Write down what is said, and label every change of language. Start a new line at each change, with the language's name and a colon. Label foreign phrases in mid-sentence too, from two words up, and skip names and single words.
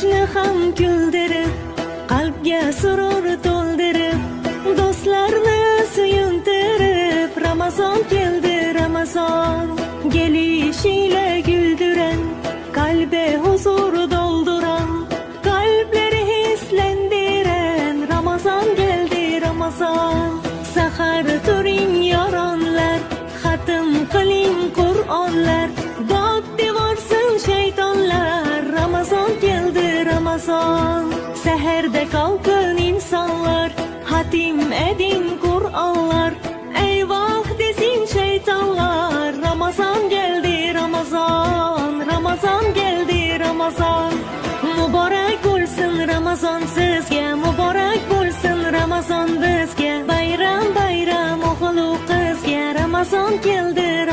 Uzbek: ham güldürüp, qalbga surur to'ldirib, do'stlarni suyuntirib, Ramazon keldi Ramazon.
Turkish: Gelişiyle güldüren, kalbe huzur dolduran, kalpleri hislendiren, Ramazon geldi Ramazon.
Uzbek: Sahar turing yoronlar, xatm qiling Qur'onlar, dod devorsin shaytonlar, Ramazon keldi Ramazon.
Turkish: Seherде kalkın insanlar, hatim edin Kur'anlar, eyvah desin şeytanlar, Ramazan geldi Ramazan, Ramazan geldi Ramazan. Mübarek olsun Ramazan sizge, mübarek olsun Ramazan bizge,
Uzbek: bayram bayram o'g'il qizga, Ramazon keldi